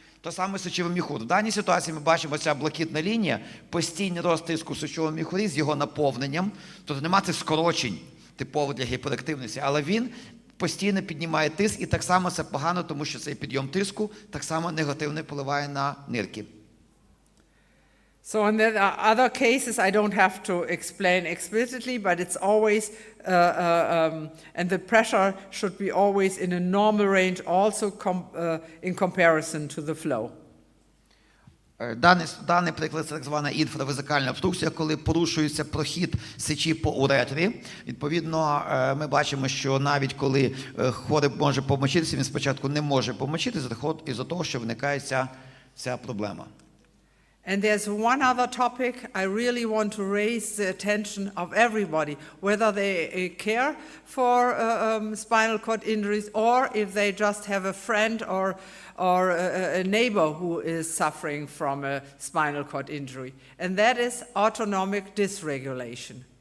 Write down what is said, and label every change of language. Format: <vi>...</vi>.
<uk>То саме сечовий міхур. В даній ситуації ми бачимо ця блакитна лінія, постійний рост тиску в сечовому міхурі з його наповненням. Тобто нема цих скорочень типових для гіперактивності, але він постійно піднімає тиск, і так само це погано, тому що цей підйом тиску так само негативно впливає на нирки.</uk> <en>So in the other cases, I don't have to explain explicitly, but it's always, and the pressure should be always in a normal range, also in comparison to the flow.</en> <uk>Даний приклад – це так звана інфравезикальна обструкція, коли порушується прохід сечі по уретрі. Відповідно, ми бачимо, що навіть коли хворий може помочитися, він спочатку не може помочитися із-за того, що виникає ця проблема.</uk> <en>And there's one other topic I really want to raise the attention of everybody, whether they care for spinal cord injuries or if they just have a friend or a neighbor who is suffering from a spinal cord injury, and that is autonomic dysregulation.</en>